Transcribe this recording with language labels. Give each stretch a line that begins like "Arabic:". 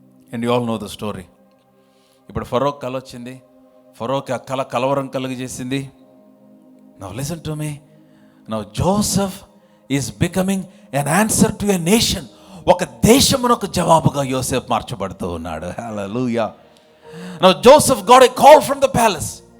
English: And you all know the story.
Telugu: ఇప్పుడు ఫరోకి కల వచ్చింది. ఫరోకి ఆ కల కలవరం కలుగజేసింది.
English: Now listen to me. Now Joseph is becoming an answer to a nation.
Telugu: ఒక దేశమునకు జవాబుగా యోసేపు మార్చబడుతూ ఉన్నాడు. హల్లెలూయా.
English: Now Joseph got a call from the palace.